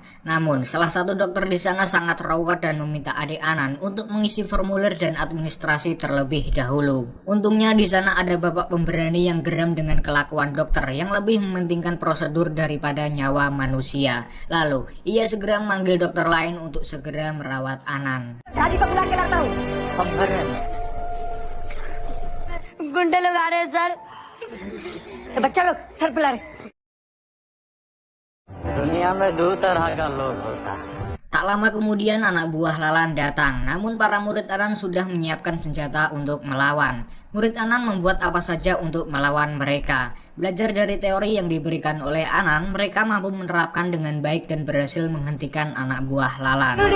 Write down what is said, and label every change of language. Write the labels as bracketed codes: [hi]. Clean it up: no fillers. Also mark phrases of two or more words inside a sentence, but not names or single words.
[id] Namun, salah satu dokter di sana sangat rawat dan meminta adik Anan untuk mengisi formulir dan administrasi terlebih dahulu. Untungnya di sana ada bapak pemberani yang geram dengan kelakuan dokter yang lebih mementingkan prosedur daripada nyawa manusia. Lalu, ia segera memanggil dokter lain untuk segera merawat Anan. पम्भर [hi] गुंडे लोग आ रहे हैं सर बच्चा लोग सर पिला रहे दुनिया में 2 तरह का लोग होता है। [id] Tak lama kemudian anak buah Lalan datang, namun para murid Anan sudah menyiapkan senjata untuk melawan. Murid Anan membuat apa saja untuk melawan mereka. Belajar dari teori yang diberikan oleh Anan, mereka mampu menerapkan dengan baik dan berhasil menghentikan anak buah Lalan.